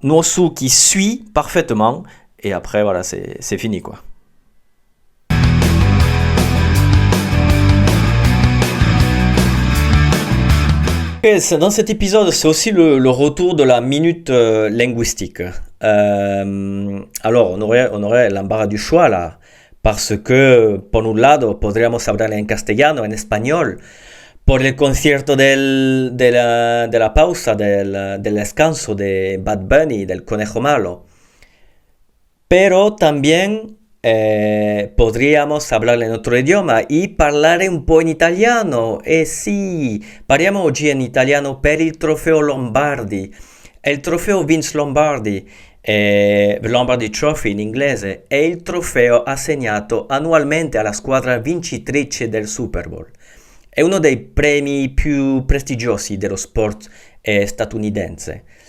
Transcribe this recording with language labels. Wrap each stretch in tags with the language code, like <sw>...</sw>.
<fr>Nwosu qui suit parfaitement. Et après, voilà, c'est fini, quoi. Dans cet épisode, c'est aussi le retour de la minute linguistique. Alors, on aurait l'embarras du choix là, parce que,</fr> <es>por un lado, podríamos hablar en castellano, en español, por el concierto de la pausa, del descanso de Bad Bunny, del Conejo Malo. Pero también podríamos hablar en otro idioma y</es> <it>parlare un po' in italiano. Sì, parliamo oggi in italiano per il trofeo Lombardi. Il trofeo Vince Lombardi, Lombardi Trophy in inglese, è il trofeo assegnato annualmente alla squadra vincitrice del Super Bowl. È uno dei premi più prestigiosi dello sport statunitense.</it>